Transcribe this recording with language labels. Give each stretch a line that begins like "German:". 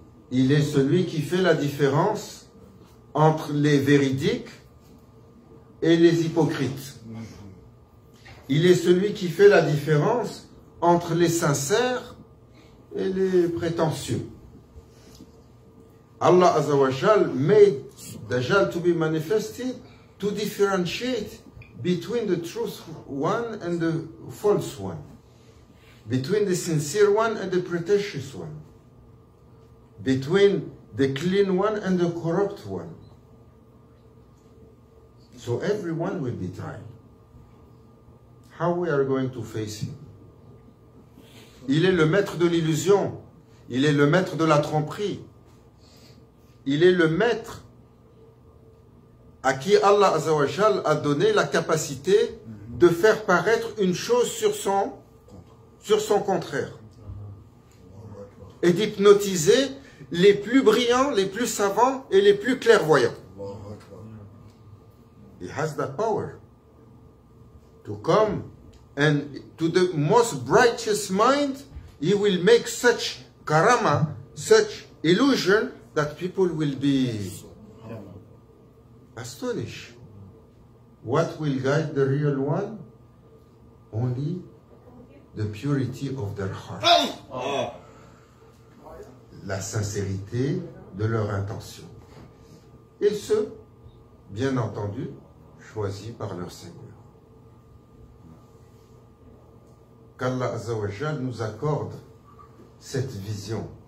French: Il est celui qui fait la différence entre les véridiques et les hypocrites. Il est celui qui fait la différence entre les sincères et les prétentieux.
English: Allah Azza wa Jal made Dajjal to be manifested to differentiate between the truth one and the false one, between the sincere one and the pretentious one, between the clean one and the corrupt one. So everyone will be tried. How we are going to face him?
French: Il est le maître de l'illusion. Il est le maître de la tromperie. Il est le maître à qui Allah Azza wa Jal a donné la capacité de faire paraître une chose sur son contraire. Et d'hypnotiser les plus brillants, les plus savants et les plus clairvoyants.
English: He has that power to come and to the most righteous mind, he will make such karama, such illusion that people will be astonished. What will guide the real one? Only the purity of their heart.
French: La sincérité de leur intention. Et ceux, bien entendu, choisis par leur Seigneur. Qu'Allah Azza wa Jal nous accorde cette vision.